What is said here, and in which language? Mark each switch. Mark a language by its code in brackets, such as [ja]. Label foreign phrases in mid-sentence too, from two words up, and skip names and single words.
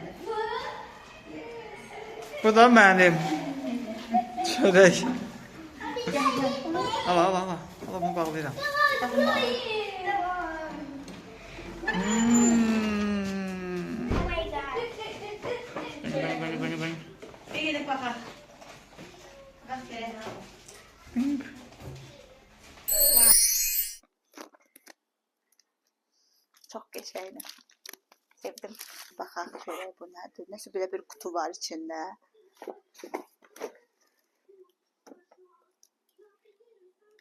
[tr] Bu da benim. Çörek. [az] Al al al. Al bunu bağlayacağım. Bir gidip baxaq. Bax gələk. Çox qəşəngdir. Sevdim. Baxaq görək bu nədir. Nəsə belə bir kutu var içində.